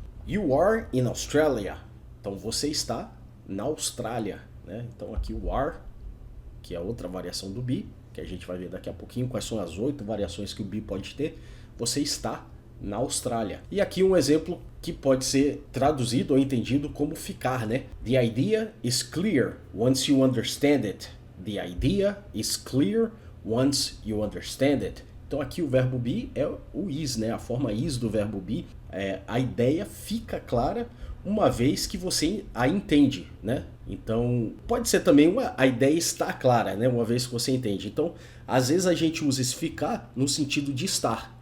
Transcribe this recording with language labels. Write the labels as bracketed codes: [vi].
[en] You are in Australia. [pt] Então você está na Austrália, né? Então aqui o are, que é outra variação do be, que a gente vai ver daqui a pouquinho quais são as 8 variações que o be pode ter. Você está na Austrália. E aqui um exemplo que pode ser traduzido ou entendido como ficar, né? [en] The idea is clear once you understand it. The idea is clear once you understand it. [pt] Então aqui o verbo be é o is, né? A forma is do verbo be. A ideia fica clara uma vez que você a entende, né? Então, pode ser também a ideia está clara, né? Uma vez que você entende. Então, às vezes a gente usa esse ficar no sentido de estar.